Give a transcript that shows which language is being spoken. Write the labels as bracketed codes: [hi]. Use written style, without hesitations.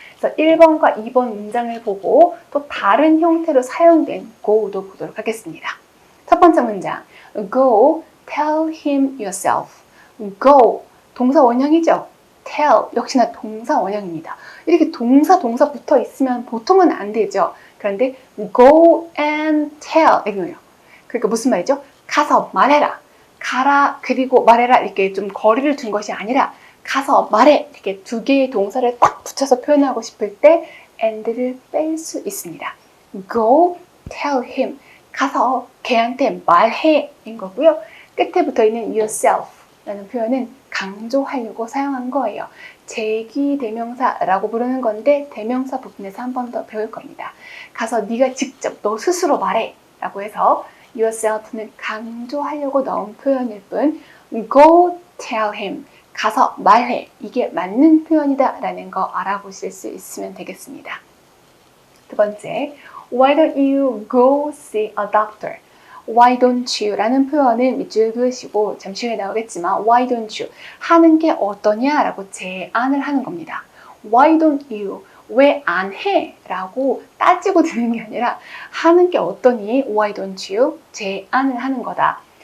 [ko] 그래서 1번과 2번 문장을 보고 또 다른 형태로 사용된 go도 보도록 하겠습니다. 첫 번째 문장. [en] Go tell him yourself. [ko] go 동사 원형이죠. tell 역시나 동사 원형입니다. 이렇게 동사 붙어 있으면 보통은 안 되죠. 그런데 [en] go and tell [ko] 이거예요. 그러니까 무슨 말이죠? 가서 말해라. 가라 그리고 말해라 이렇게 좀 거리를 둔 것이 아니라 가서 말해 이렇게 두 개의 동사를 딱 붙여서 표현하고 싶을 때 and를 뺄 수 있습니다. [en] Go tell him. [ko] 가서 걔한테 말해 인 거고요. 끝에 붙어 있는 yourself 라는 표현은 강조하려고 사용한 거예요. 제기대명사라고 부르는 건데 대명사 부분에서 한 번 더 배울 겁니다. 가서 네가 직접 너 스스로 말해 라고 해서 yourself는 강조하려고 넣은 표현일 뿐 [en] go tell him [ko] 가서 말해 이게 맞는 표현이다 라는 거 알아보실 수 있으면 되겠습니다. 두 번째, [en] why don't you go see a doctor? Why don't you? [ko] 라는 표현은 밑줄 그으시고 잠시 후에 나오겠지만 [en] why don't you? [ko] 하는 게 어떠냐? 라고 제안을 하는 겁니다. [en] Why don't you? [ko] 왜 안 해? 라고 따지고 드는 게 아니라 하는 게 어떠니? [en] Why don't you? [ko] 제안을 하는 거다.